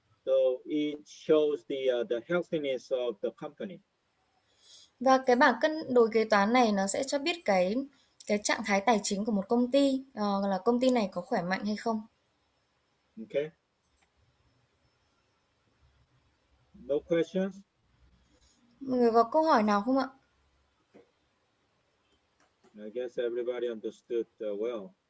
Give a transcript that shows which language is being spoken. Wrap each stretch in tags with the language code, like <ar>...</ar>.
<en>So it shows the healthiness of the company.</en> <vi>Và cái bảng cân đối kế toán này nó sẽ cho biết cái trạng thái tài chính của một công ty, là công ty này có khỏe mạnh hay không.</vi> <en>Okay. No questions?</en> <vi>Mọi người có câu hỏi nào không ạ?</vi> <en>I guess everybody understood well.</en>